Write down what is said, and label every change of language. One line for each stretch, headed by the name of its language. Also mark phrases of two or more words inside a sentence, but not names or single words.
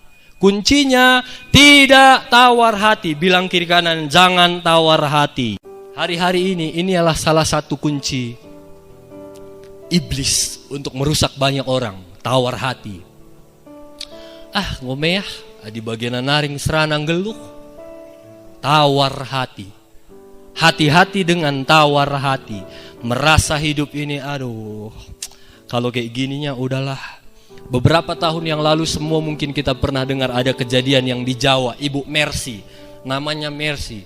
Indonesian: Kuncinya tidak tawar hati. Bilang kiri kanan, jangan tawar hati. Hari-hari ini adalah salah satu kunci iblis untuk merusak banyak orang. Tawar hati.
Batak Karo: Ngomeh di bagian naring seranang geluh.
Indonesian: Tawar hati. Hati-hati dengan tawar hati. Merasa hidup ini, aduh, kalau kayak gininya udahlah. Beberapa tahun yang lalu semua mungkin kita pernah dengar ada kejadian yang di Jawa, Ibu Mercy, namanya Mercy.